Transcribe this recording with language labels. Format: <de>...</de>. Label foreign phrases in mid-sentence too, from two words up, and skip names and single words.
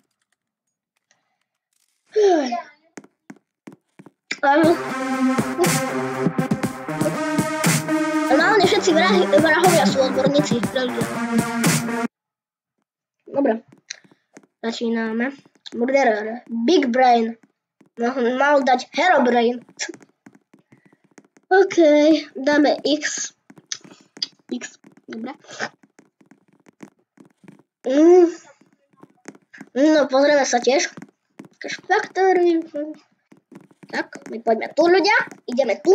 <sk>Normálne všetci vrahovia sú odborníci. Dobre. Začíname.</sk> <en>Murderer. Big Brain.</en> <sk>Mal dať Herobrain. OK. Dáme X. Dobre. No, pozrieme sa tiež. Factory. Tak, my poďme tu, ľudia. Ideme tu.</sk>